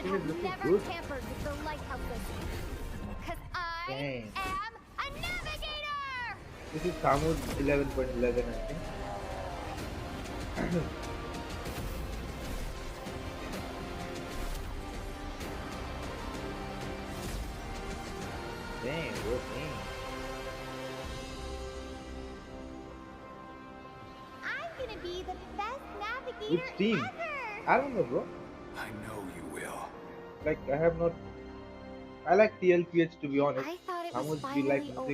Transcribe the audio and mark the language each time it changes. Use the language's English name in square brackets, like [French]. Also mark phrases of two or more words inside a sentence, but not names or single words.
[English] team is have looking never good. tampered with the lighthouses. Cause I Dang. am a navigator! This is Samu's 11.11, I think. Dang, bro, dang. I'm gonna be the best navigator Which team? ever! I don't know, bro. I know you will. Like, I have not. I like Tlph, to be honest. I thought it was Samu's be finally like over.